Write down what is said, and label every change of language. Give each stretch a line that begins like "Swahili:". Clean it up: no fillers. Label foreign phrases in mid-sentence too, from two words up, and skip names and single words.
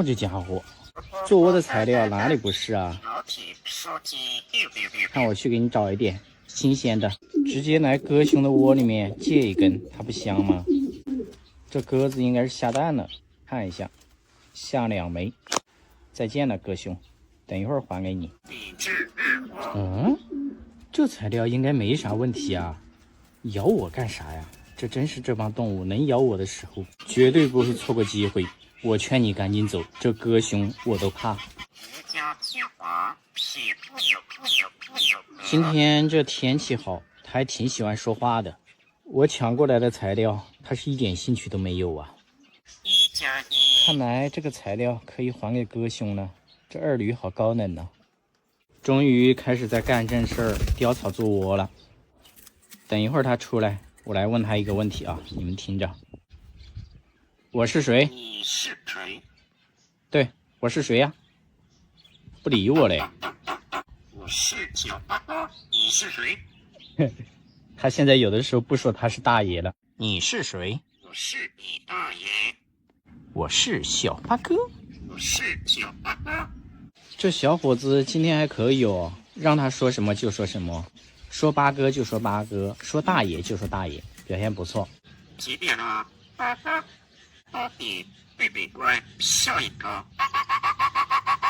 Chinese: 這家伙，做窩的材料哪裡不是啊？看我去給你找一點新鮮的，直接來哥兄的窩裡面借一根，它不香嗎？這鴿子應該是下蛋了，看一下，下2枚。再見了，哥兄，等一會兒還給你。嗯，這材料應該沒啥問題啊，咬我幹啥呀？這真是這幫動物能咬我的時候，絕對不會錯過機會。我勸你趕緊走，這哥兄我都怕。今天這天氣好，他還挺喜歡說話的。我搶過來的材料，他是一點興趣都沒有啊。看來這個材料可以還給哥兄了。這二驢好高冷呢。終於開始在幹正事兒，雕草做窩了。等一會兒他出來，我來問他一個問題啊，你們聽着。我是誰？你是誰？對，我是誰呀？不理我嘞。我是小巴巴，你是誰？他現在有的時候不說他是大爺了。你是誰？我是你大爺。我是小八哥。我是小巴巴。這小伙子今天還可以哦，讓他說什麼就說什麼，說八哥就說八哥，說大爺就說大爺，表現不錯。幾點了？8點，貝貝乖，下一個。